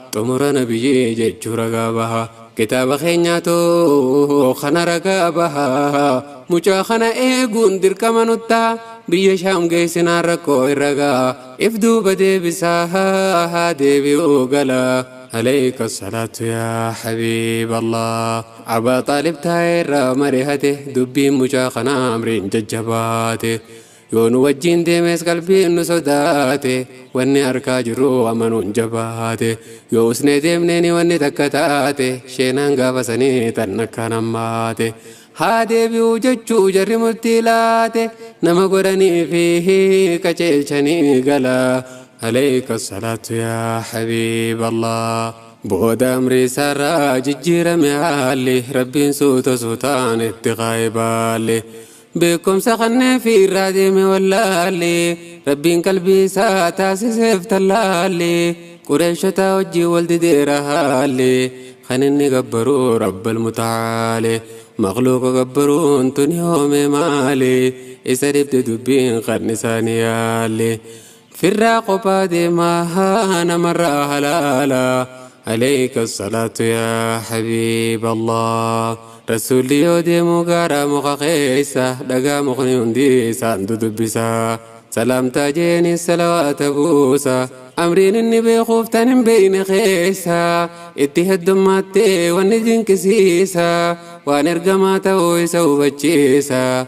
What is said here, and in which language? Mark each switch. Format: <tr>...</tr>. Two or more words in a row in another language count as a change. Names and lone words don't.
<om>Xumura nabiyyii jechuu ragaa baha. Kitaaba keenyaatu kana ragaa baha. Mucaa kana eeguun dirqama nutta. Biyya Shaam geessinaan rakkoo irra gaha. If duuba deebisaa haa deebi'uu gala.</om> <ar>عليك الصلاة يا حبيب الله.</ar> <om>Abaa Xaalib taa'ee irraa marihate, dubbiin mucaa kana amriin jajjabaate. Yoo nu wajjin deemes qalbiin nu sodaate, wanni arkaa jirru amanuun jabaate. Yoo usnee deemneeni wanni takka taate, sheenaan gaafa sanii tan akkaan hammaate. Haa deebi'uu jechuu jarri murtii laate, nama godhanii fi qajeelchanii gala.</om> <ar>عليك الصلاة يا حبيب الله.</ar> <om>Booda amri isaarraa jijjiirame haalli, Rabbiin suuta suutaan itti kaa'e baalli. Beekumsa kanneen fi irraa deeme wallaalli, Rabbiin qalbii isaa taasiseef tallaalli. Qureeshota wajjin wal dideera haalli, kan inni gabbaru</om> <ar>ربّ المتعالي.</ar> <om>Makhluuqa gabbaruun tun yoome maali? Isa dhibde dubbiin kan isaanii yaalli. Firraa qophaa deemaa namarraa halaala.</om> <ar>عليك الصلاة يا حبيب الله.</ar> <om>Rasuulli yoo deemu gaara muka keessa, dhagaa mukni hundi isaan dudubbisa. Salaamtaa jeeni salawaata buusa, amriin inni beekuuf tan hin beeyne keessa. Itti heddummaаттee wanni dinqisiisa, waan ergamaa ta'uu isa hubachiisa.</om>